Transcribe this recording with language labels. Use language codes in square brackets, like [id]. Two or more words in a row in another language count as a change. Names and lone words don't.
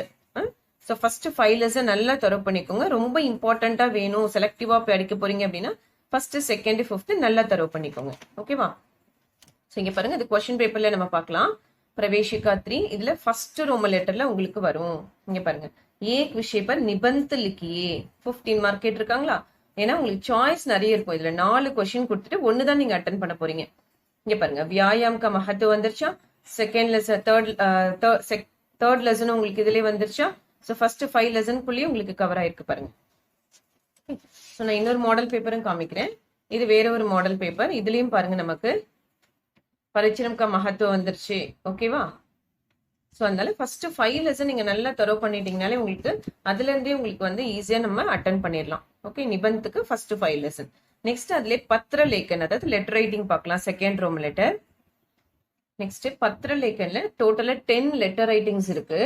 [en] so first 5 lesson [ta] நல்லா தரவு பண்ணிக்கோங்க. ரொம்ப இம்பார்ட்டண்டா வேணும், செலக்டிவா படிக்க போறீங்க அப்படின்னா [en] first, second, fifth [ta] நல்லா தரவு பண்ணிக்கோங்க. ஓகேவா? ஸோ இங்க பாருங்க, இது [en] question paperல [ta] நம்ம பார்க்கலாம். प्रवेशिका 3 இதுல [en] first Roman letterல [ta] உங்களுக்கு வரும். இங்க பாருங்க, [hi] एक विषय पर निबंध लिखिए [ta] 15 மார்க் கேட்டிருக்காங்களா? ஏன்னா உங்களுக்கு சாய்ஸ் நிறைய இருக்கும். இதுல 4 क्वेश्चन கொடுத்துட்டு ஒன்னு தான் நீங்க அட்டெண்ட் பண்ண போறீங்க. இங்க பாருங்க, [hi] व्यायाम का महत्व [ta] வந்துருச்சா? [en] second lesson, third lesson [ta] உங்களுக்கு இதுலயே வந்துருச்சா? [en] so first 5 lesson [ta] குள்ளேயே உங்களுக்கு கவர் ஆயிருக்கு பாருங்க. சோ நான் இன்னொரு [en] model paperும் [ta] காமிக்கிறேன். இது வேற ஒரு [en] model paper. [ta] இதுலயும் பாருங்க நமக்கு [hi] परिचय का महत्व [ta] வந்துருச்சு. ஓகேவா? சோ அதனால [en] first 5 lesson [ta] நீங்க நல்லா தரவு பண்ணிட்டீங்கனாலே உங்களுக்கு அதுல இருந்தே உங்களுக்கு வந்து ஈஸியா நம்ம அட்டெண்ட் பண்ணிடலாம். ஓகே, நிபந்தத்துக்கு [en] first 5 lesson. [ta] நெக்ஸ்ட் அதுல [hi] पत्र लेखन, [ta] அதாவது [en] letter writing [ta] பார்க்கலாம். [en] second Roman letter. [ta] நெக்ஸ்ட் [hi] पत्र लेखनல [ta] டோட்டலா 10 [en] letter writings [ta] இருக்கு.